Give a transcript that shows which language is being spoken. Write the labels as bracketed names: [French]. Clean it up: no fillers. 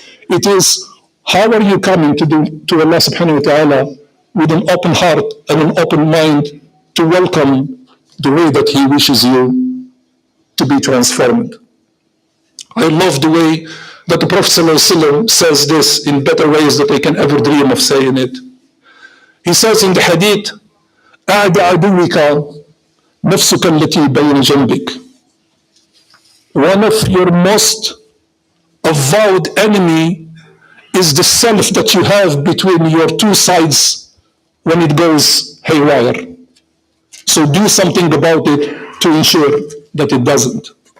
[English] It is, how are you coming to Allah subhanahu wa ta'ala with an open heart and an open mind to welcome the way that He wishes you to be transformed. I love the way that the Prophet ﷺ says this in better ways that I can ever dream of saying it. He says in the hadith, [Arabic] أَعْدَ عَدُوِّكَ نَفْسُكَ الَّتِي بَيْنَ جَنْبِكَ. [English] One of your most avowed enemy is the self that you have between your two sides when it goes haywire. So do something about it to ensure that it doesn't.